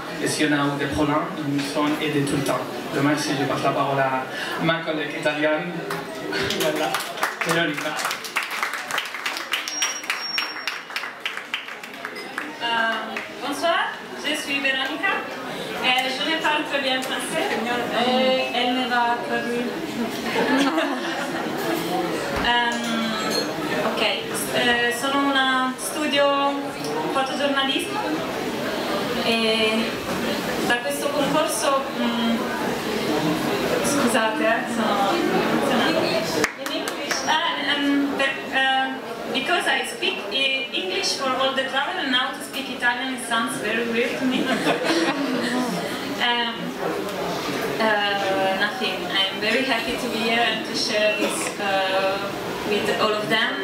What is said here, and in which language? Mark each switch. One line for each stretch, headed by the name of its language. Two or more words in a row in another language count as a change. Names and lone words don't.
French: Et si on a eu des problèmes, ils nous ont aidés tout le temps. Demain, si je passe la parole à ma collègue italienne, voilà, Veronica. Bonsoir, je suis Veronica. Je ne parle très bien français. Elle me va traduire.
Italian: Ok, sono una studio fotogiornalismo e da questo concorso, scusate, sono emozionata.
English: Because I speak English for all the travel and now to speak Italian, it sounds very weird to me. Nothing. I'm very happy to be here and to share this with all of them.